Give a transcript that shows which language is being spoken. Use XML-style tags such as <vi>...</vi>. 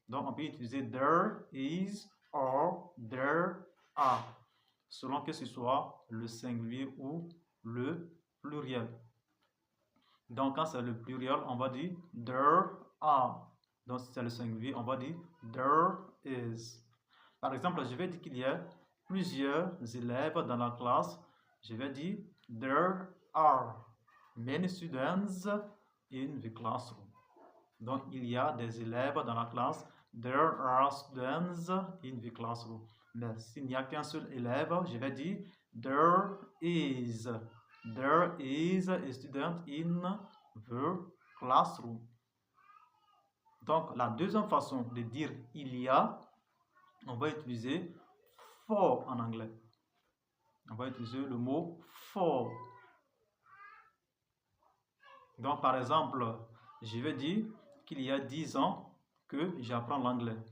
<fr>Donc, on peut utiliser</fr> <en>there is or there are,</en> <fr>selon que ce soit le singulier ou le pluriel. Donc, quand c'est le pluriel, on va dire</fr> <en>there are.</en> <fr>Donc, si c'est le singulier, on va dire</fr> <en>there is.</en> <fr>Par exemple, je vais dire qu'il y a plusieurs élèves dans la classe. Je vais dire</fr> <en>there are many students in the classroom.</en> <fr>Donc, il y a des élèves dans la classe.</fr> <en>There are students in the classroom.</en> <fr>Mais s'il n'y a qu'un seul élève, je vais dire</fr> <en>there is. There is a student in the classroom.</en> <fr>Donc, la deuxième façon de dire il y a, on va utiliser for en anglais. On va utiliser le mot for. Donc, par exemple, je vais dire qu'il y a 10 ans que j'apprends l'anglais.</fr>